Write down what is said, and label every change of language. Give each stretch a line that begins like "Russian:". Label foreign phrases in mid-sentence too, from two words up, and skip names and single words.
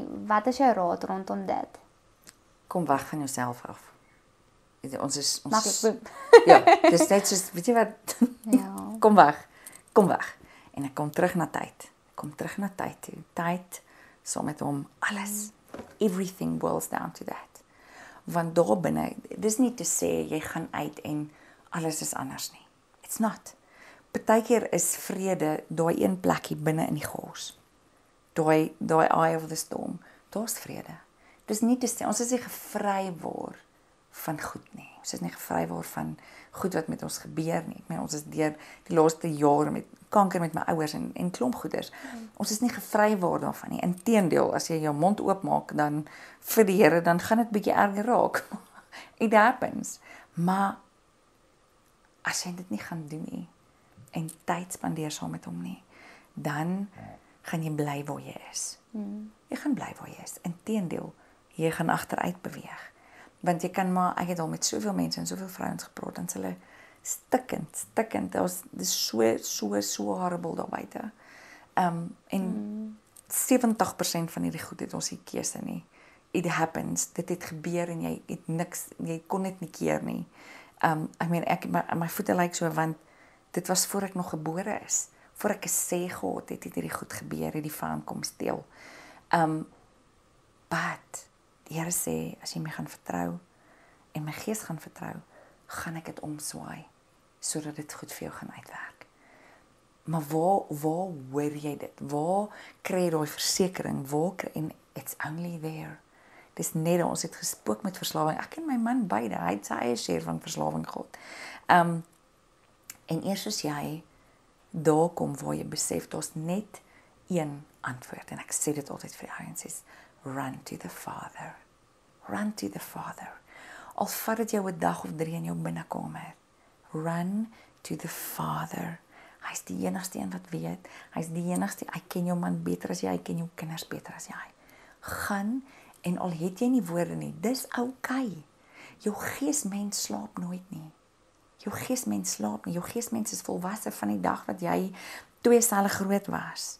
Afrikaans: Wat is jou raad rondom dit? Kom weg van jouself af. Ons Maklik, boem. ja, dis net soos, weet jy wat? Ja. Kom weg. En ek kom terug na tyd. Kom terug na tyd toe. Tyd saam met hom, alles.
English: Everything boils down to that.
Afrikaans: Want daar binne, dis nie te sê jy gaan uit en alles is anders nie.
English: It's not.
Afrikaans: Partykeer is vrede daai een plekkie binne in die chaos. Daai
English: eye of the storm.
Afrikaans: Daar's vrede. Dis nie te sê ons is nie gevry word van goed nie. Ons is nie gevry word van goed wat met ons gebeur nie. Ek meen ons is deur die laaste jare met kanker met my ouers en klomp goeders. Ons is nie gevry word daarvan nie. Inteendeel, as jy jou mond oopmaak dan vir die Here, dan gaan dit bietjie erger raak.
English: It happens.
Afrikaans: Maar as jy dit nie gaan doen nie en tyd spandeer saam met hom nie, dan gaan jy bly waar jy is. Jy gaan bly waar jy is. Inteendeel, jy gaan agteruit beweeg. Want jy kan maar, ek het al met soveel mense en soveel vrouens gepraat, en hulle stikkend, dis so horrible daar buite. En 70% van hierdie goed het ons nie keuse nie.
English: It happens,
Afrikaans: dit het gebeur en jy het niks, jy kon dit nie keer nie. Ek meen, my voete lyk so, want dit was voor ek nog gebore is. Voor ek 'n sê gehad het hierdie goed gebeur, het die vyand kom steel. But die Here sê, as jy my gaan vertrou en my gees gaan vertrou, gaan ek dit omswaai sodat dit goed vir jou gaan uitwerk. Maar waar hoor jy dit? Waar kry jy daai versekering?
English: En it's only there.
Afrikaans: Dis net ons het gespook met verslawing. Ek en my man beide, hy het sy eie share van verslawing gehad. En eers as jy daar kom waar jy besef daar's net een antwoord, en ek sê dit altyd vir die ouens, is
English: run to the Father. Run to the Father.
Afrikaans: Al vat dit jou 'n dag of 3 in jou binnekamer.
English: Run to the Father.
Afrikaans: Hy's die enigste een wat weet. Hy's die enigste, hy ken jou man beter as jy, hy ken jou kinders beter as jy. Gaan, en al het jy nie woorde nie, dis okay. Jou geesmens slaap nooit nie. Jou geesmens slaap nie. Jou geesmens is volwasse van die dag wat jy 2 selle groot was.